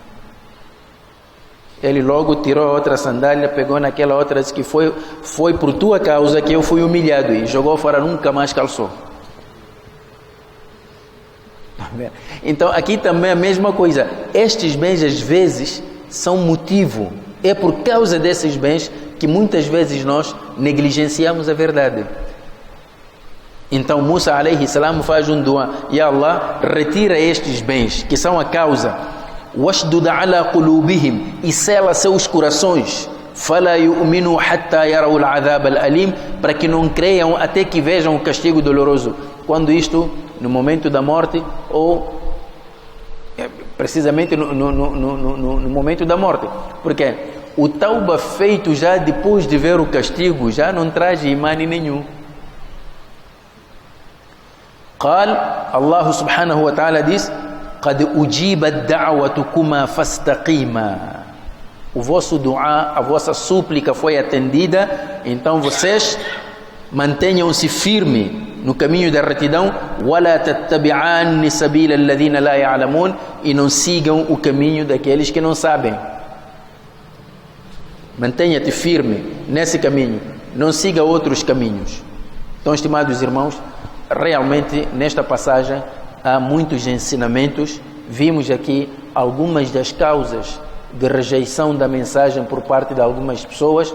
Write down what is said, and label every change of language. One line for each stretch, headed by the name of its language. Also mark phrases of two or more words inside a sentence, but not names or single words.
Portuguese: Ele logo tirou a outra sandália, pegou naquela outra, disse que foi por tua causa que eu fui humilhado, e jogou fora, nunca mais calçou. Então aqui também a mesma coisa. Estes bens às vezes são motivo. É por causa desses bens que muitas vezes nós negligenciamos a verdade. Então Musa
Arabic: عليه السلام
Portuguese: faz um dua:
Arabic: يا الله,
Portuguese: retira estes bens que são a causa,
Arabic: واشدد على قلوبهم,
Portuguese: e sela seus corações,
Arabic: فلا يؤمنوا حتى يروا العذاب الأليم,
Portuguese: para que não creiam até que vejam o castigo doloroso. Quando isto? No momento da morte, ou precisamente no momento da morte. Porque o tauba feito já depois de ver o castigo já não traz imani nenhum. Allah
Arabic: سبحانه وتعالى
Portuguese: diz:
Arabic: قد أجيبت دعوتكما فاستقيما.
Portuguese: O vosso dua, a vossa súplica foi atendida, então vocês mantenham-se firme no caminho da retidão.
Arabic: وَلَا تَتَّبِعَانِ سَبِيلَ الَّذِينَ لَا يَعْلَمُونَ.
Portuguese: E não sigam o caminho daqueles que não sabem. Mantenha-te firme nesse caminho, não siga outros caminhos. Então, estimados irmãos, realmente nesta passagem há muitos ensinamentos. Vimos aqui algumas das causas de rejeição da mensagem por parte de algumas pessoas.